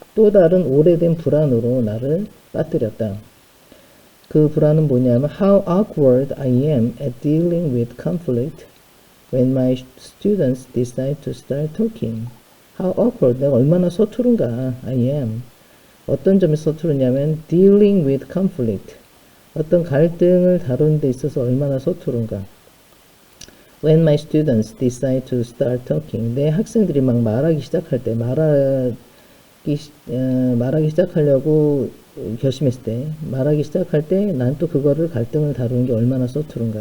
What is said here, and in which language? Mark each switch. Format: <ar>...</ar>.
<ko>또 다른 오래된 불안으로 나를 빠뜨렸다. 그 불안은 뭐냐면</ko> <en>how awkward I am at dealing with conflict when my students decide to start talking. How awkward.</en> <ko>내가 얼마나 서투른가.</ko> <en>I am.</en> <ko>어떤 점에 서투르냐면</ko> <en>dealing with conflict.</en> <ko>어떤 갈등을 다루는 데 있어서 얼마나 서투른가.</ko> <en>When my students decide to start talking.</en> <ko>내 학생들이 막 말하기 시작할 때, 말하기 시작하려고 결심했을 때, 말하기 시작할 때, 난 또 그거를 갈등을 다루는 게 얼마나 서투른가.</ko>